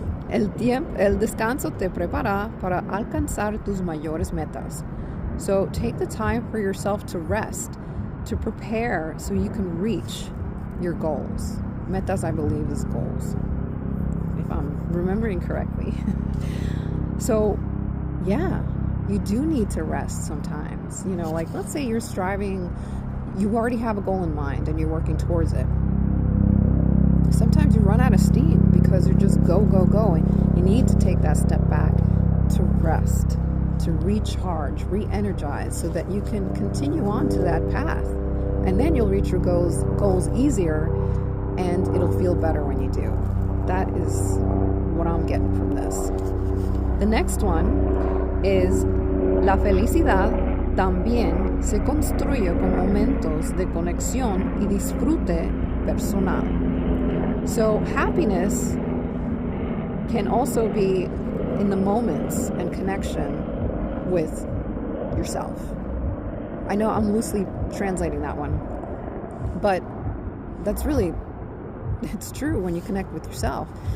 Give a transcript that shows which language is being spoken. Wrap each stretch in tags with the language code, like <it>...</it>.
<es>El descanso te prepara para alcanzar tus mayores metas.</es> <en>So take the time for yourself to rest, to prepare so you can reach your goals. Metas, I believe, is goals, if I'm remembering correctly. So, yeah, you do need to rest sometimes. You know, like let's say you're striving, you already have a goal in mind and you're working towards it. Sometimes you run out of steam because you're just go, go, go. And you need to take that step back to rest, to recharge, re-energize so that you can continue on to that path. And then you'll reach your goals easier, and it'll feel better when you do. That is what I'm getting from this. The next one is</en> <es>la felicidad también se construye con momentos de conexión y disfrute personal.</es> <en>So happiness can also be in the moments and connection with yourself. I know I'm loosely translating that one, but that's really, it's true when you connect with yourself.</en>